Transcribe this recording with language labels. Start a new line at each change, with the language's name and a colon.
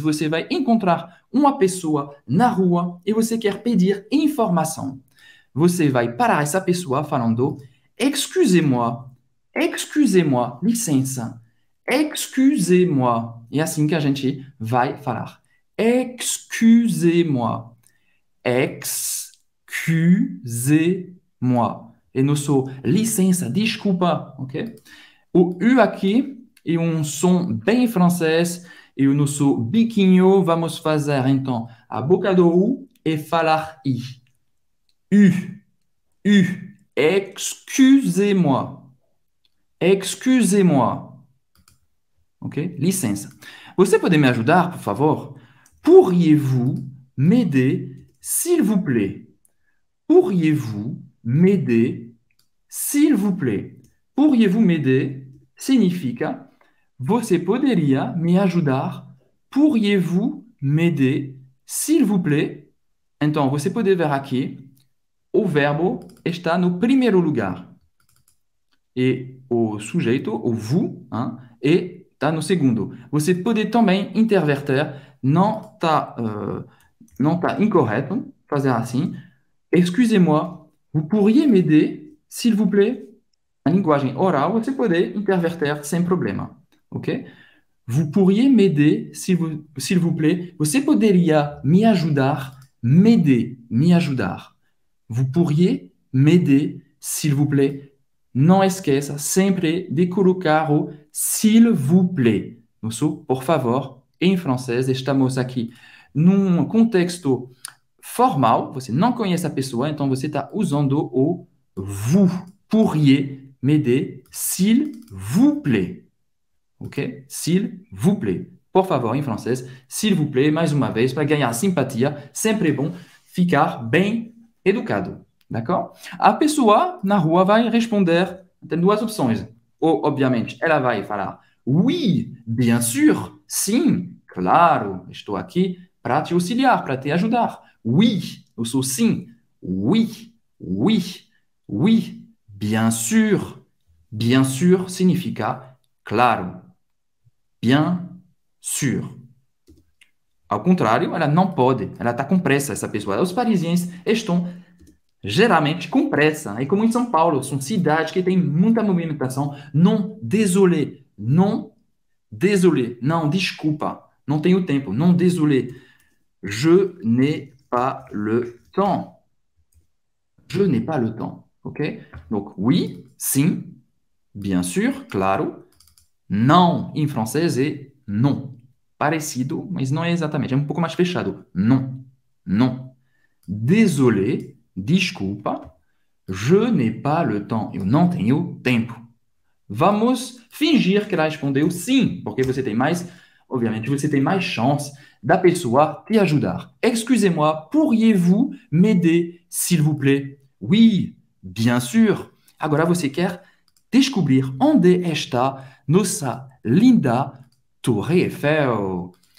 Portuguese: Você vai encontrar uma pessoa na rua e você quer pedir informação. Você vai parar essa pessoa falando:
French: excusez-moi, excusez-moi,
Portuguese: licença,
French: excusez-moi.
Portuguese: É assim que a gente vai falar.
French: Excusez-moi, excusez-moi.
Portuguese: E nosso licença, desculpa, ok? O U aqui é um som bem francês e o nosso biquinho vamos fazer então a boca do U e falar I.
French: U. Excusez-moi. Excusez-moi. Ok? Licença.
Portuguese: Você pode me ajudar, por favor?
French: Pourriez-vous m'aider, s'il vous plaît? Pourriez-vous m'aider, s'il vous plaît? Pourriez-vous m'aider
Portuguese: significa você poderia me ajudar?
French: Pourriez-vous m'aider, s'il vous plaît?
Portuguese: Então, você pode ver aqui, o verbo está no primeiro lugar. E o sujeito, o vous, hein, está no segundo. Você pode também interverter, não tá incorreto fazer assim.
French: Excusez-moi, vous pourriez m'aider, s'il vous plaît?
Portuguese: A linguagem oral, você pode interverter sem problema, ok?
French: Vous pourriez m'aider, s'il vous plaît?
Portuguese: Você poderia me ajudar?
French: M'aider,
Portuguese: me ajudar.
French: Vous pourriez m'aider, s'il vous plaît?
Portuguese: Não esqueça sempre de colocar o
French: s'il vous plaît.
Portuguese: Nosso por favor, em francês, estamos aqui num contexto formal, você não conhece a pessoa, então você está usando o vous.
French: Pourriez m'aider, s'il vous plaît. Ok? S'il vous plaît.
Portuguese: Por favor, em francês,
French: s'il vous plaît,
Portuguese: mais uma vez, para ganhar simpatia, sempre é bom ficar bem educado.
French: D'accord?
Portuguese: A pessoa na rua vai responder, tem duas opções. Ou, obviamente, ela vai falar
French: oui, bien sûr,
Portuguese: sim, claro, estou aqui para te auxiliar, para te ajudar.
French: Oui,
Portuguese: eu sou sim.
French: Oui, oui, oui, bien sûr. Bien sûr
Portuguese: significa claro.
French: Bien sûr.
Portuguese: Ao contrário, ela não pode, ela está com pressa, essa pessoa. Os parisienses estão geralmente com pressa. É como em São Paulo, são cidades que têm muita movimentação. Não, désolé, não, désolé, não, desculpa, não tenho tempo, não, désolé.
French: Je n'ai pas le temps. Je n'ai pas le temps. Ok? Donc, oui, sim, bien sûr, claro.
Portuguese: Não, em francês, é non. Parecido, mas não é exatamente. É um pouco mais fechado.
French: Non. Non. Désolé, desculpa. Je n'ai pas le temps.
Portuguese: Eu não tenho tempo. Vamos fingir que ela respondeu sim, porque você tem mais, obviamente, você tem mais chance da pessoa te ajudar.
French: Excusez-moi, pourriez-vous m'aider, s'il vous plaît? Oui, bien sûr.
Portuguese: Agora você quer descobrir onde está nossa linda Torre Eiffel.